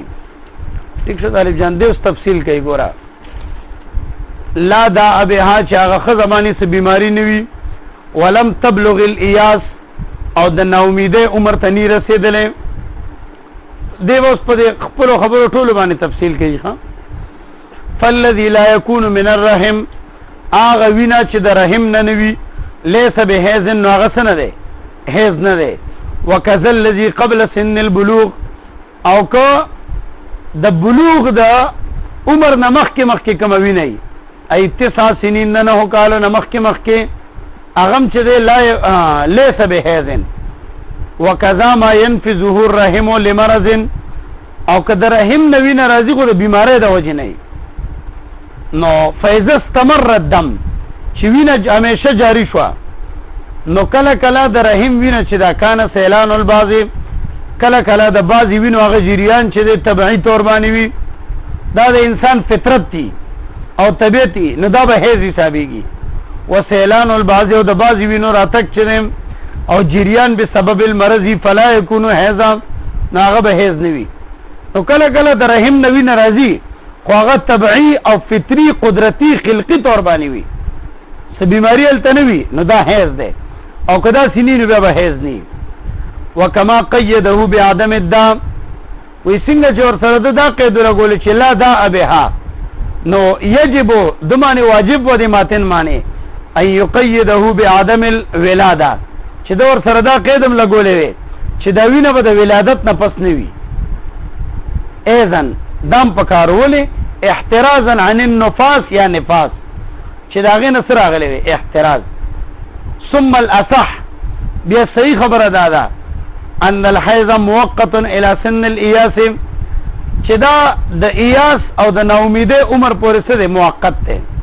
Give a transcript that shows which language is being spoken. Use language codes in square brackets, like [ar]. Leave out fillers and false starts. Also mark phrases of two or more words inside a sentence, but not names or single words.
[ps] ټیک شو طالب جان. دې اوس تفصیل کوي. ګوره [ar] لا دا ابها [ps] چې هغه ښځه باندې څه بیماري نه وي، [ar] ولم تبلغ الایاس، [ps] او د ناامیدۍ عمر ته نه رسېدلی. دې به اوس په دې خپلو خبرو ټولو باندې تفصیل کوي. [ar] ښه فالذي لا يكون من الرحم، [ps] هغه وینه چې د رحم نه نه وي، [ar] لیس بحیض، [ps] نو هغه څه نه دی حیض نه دی. [ar] وکذا الذي قبل سن البلوغ، [ps] او که د بلوغ د عمر نه مخکې کومه وینه وي، ای 9 سنین نه 9 کالو نه مخکې هغه هم چې دی [ar] لیس بحیض. وکذا ما ينفذه الرحم لمرض، [ps] او که د رحم نه وینه راځي خو د بیمارۍ د وجې نه وي، نو [ar] فاذا استمر الدم، [ps] چې وینه همیشه جاری شوه، نو کله کله د رحم وینه چې دا [ar] کانه سیلان البعض، [ps] کله کله د بعضې وینو هغه جریان چې د طبعي طور باندې وي، دا د انسان فطرت دي او طبیعت دي، نو دا به حیض حسابېږي. [ar] و سیلان البعض، [ps] او د بعضې وینو راتګ چې دی او جریان [ar] به سبب المرض فلا یکون حیضا، [ps] نو هغه به حیض نه وي. نو کله کله د رحم نه وینه راځي خو هغه طبعي او فطري قدرتي خلقي طور باندې وي، څه بیماري هلته نه وي، نو دا حیض دی. او که داسې نه وي بیا به حیض نه وي. [ar] وکما قیده بعدم الدم، [ps] وایي څنګه چې ورسره ده دا قید ولګولې چې [ar] لا داء بها، [ps] نو یجب ده باندې واجب و د ماتن باندې [ar] ان یقیده بعدم الولاده، [ps] چې ده ورسره دا قید هم لګولی وی چې دا وینه به د ولادت نه پس نه وي. ایضا دام پکارولې [ar] احترازا عن النفاس [ps] یا نفاس، چې د هغې نه څه راغلی وي احتراز. [ar] ثم الاصح، [ps] بیا صحیح خبره دا ده [ar] ان الحیض موقت الى سن الایاس، [ps] چې دا د ایاس او د ناامیدۍ عمر پورې څه دی موقت دی.